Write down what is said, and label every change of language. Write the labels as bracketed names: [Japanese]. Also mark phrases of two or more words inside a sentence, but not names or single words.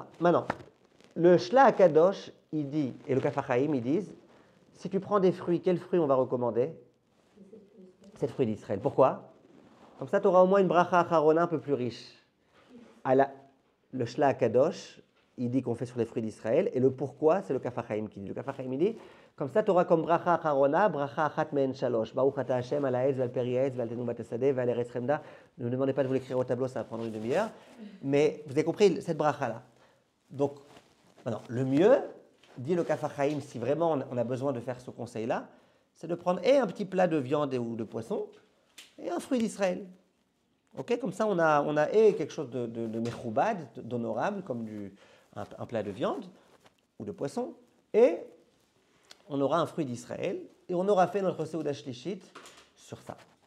[French] Maintenant, le Shla Akadosh, il dit, et le Kaf HaChaim, ils disent, si tu prends des fruits, quels fruits on va recommander? 7 fruits d'Israël. Pourquoi? Comme ça, tu auras au moins une [Hebrew] ברכה אחרונה [French] un peu plus riche. Le Shla Akadosh, il dit qu'on fait sur les fruits d'Israël, et le pourquoi, c'est le Kaf HaChaim qui dit. Le Kaf HaChaim, il dit, Comme ça, tu auras comme [Hebrew] ברכה אחרונה, ברכה אחת מעין שלוש. ברוך אתה השם על העץ ועל פרי העץ ועל תנובת השדה ועל ארץ חמדה. [French] Ne me demandez pas de vous l'écrire au tableau, ça va prendre une demi-heure. Mais vous avez compris cette bracha-là. Donc, maintenant, le mieux, dit le Kaf HaChaim, si vraiment on a besoin de faire ce conseil-là, c'est de prendre un petit plat de viande ou de poisson et un fruit d'Israël. Ok, comme ça, on a quelque chose de mechoubad, d'honorable, comme un plat de viande ou de poisson, et on aura un fruit d'Israël, et on aura fait notre [Hebrew] סעודה שלישית [French] sur ça.